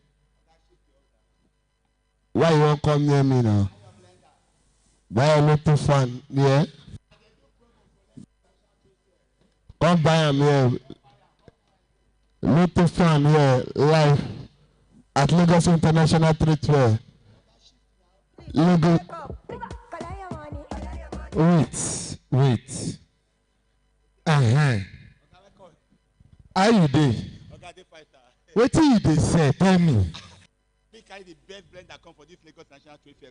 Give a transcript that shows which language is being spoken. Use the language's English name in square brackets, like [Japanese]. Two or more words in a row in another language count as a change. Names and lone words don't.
[Nigerian Pidgin] Why you won't come near me now? Buy a lotto fun, yeah? Come buy them here. Lotto fun here, live at Lagos International Trade Fair. Lagos. Wait. How you dey? Wetin you dey say? Tell me. We carry the best blender come for this Lagos National Trade Fair.